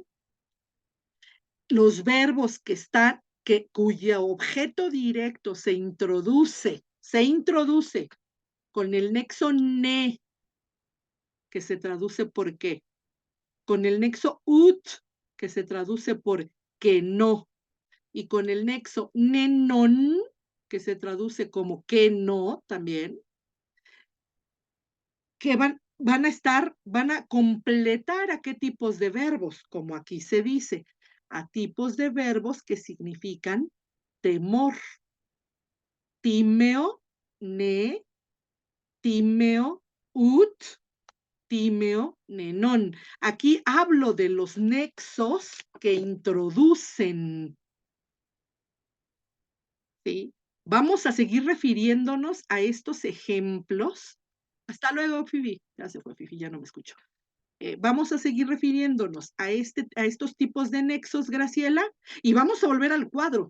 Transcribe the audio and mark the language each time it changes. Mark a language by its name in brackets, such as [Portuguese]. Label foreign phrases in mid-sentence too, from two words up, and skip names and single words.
[Spanish] Los verbos cuyo objeto directo se introduce con el nexo ne, que se traduce por qué, con el nexo ut, que se traduce por que no, y con el nexo nenon, que se traduce como que no también, que van a completar a qué tipos de verbos, como aquí se dice, a tipos de verbos que significan temor. [Latin] Timeo, ne, timeo, ut, timeo, nenón. [Spanish] Aquí hablo de los nexos que introducen. ¿Sí? Vamos a seguir refiriéndonos a estos ejemplos. Hasta luego, Fifi. Ya se fue Fifi, ya no me escucho. vamos a seguir refiriéndonos a estos tipos de nexos, Graciela, y vamos a volver al cuadro.